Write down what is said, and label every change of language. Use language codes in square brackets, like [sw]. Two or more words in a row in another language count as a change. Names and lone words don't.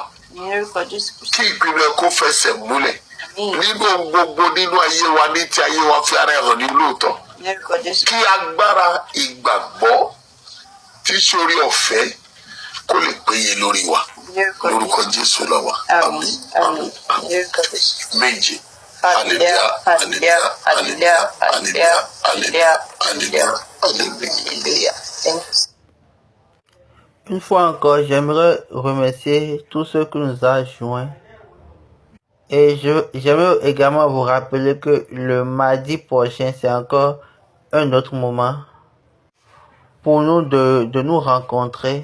[yo] kí ìpinnu ẹ kó fẹsẹ̀ múlẹ̀ nínú gbogbo nínú ayé wa ní ti ayé wa fi ara ẹ̀ hàn ní lóòótọ́ kí agbára ìgbàgbọ́ tí sórí ọ̀fẹ́ kó lè péye lórí wa lórúkọ Jésù lọ́wọ́ àmín àmín àmín méje hallelujah hallelujah hallelujah hallelujah hallelujah hallelujah hallelujah. [fr] Une fois encore, j'aimerais remercier tous ceux qui nous ont joints. Et j'aimerais également vous rappeler que le mardi prochain, c'est encore un autre moment pour nous de nous rencontrer.